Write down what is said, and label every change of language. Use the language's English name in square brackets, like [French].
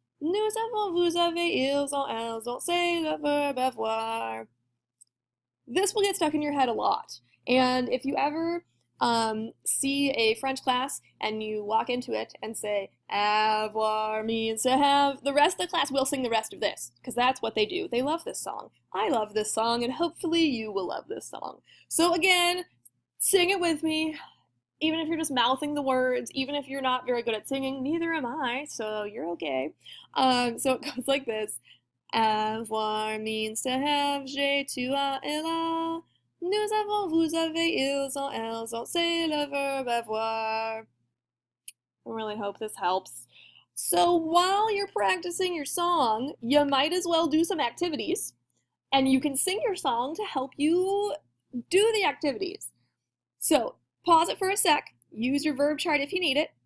[French] Nous avons, vous avez, ils ont, elles ont, c'est le verbe avoir. [English] This will get stuck in your head a lot. And if you ever see a French class and you walk into it and say, avoir means to have, the rest of the class will sing the rest of this, because that's what they do. They love this song. I love this song, and hopefully you will love this song. So again, sing it with me. Even if you're just mouthing the words, even if you're not very good at singing, neither am I, so you're okay. So it goes like this. [French] Avoir [English] means to have, [French] j'ai, tu as, elle a. Nous avons, vous avez, ils ont, elles ont, c'est le verbe avoir. [English] I really hope this helps. So while you're practicing your song, you might as well do some activities, and you can sing your song to help you do the activities. So pause it for a sec, use your verb chart if you need it,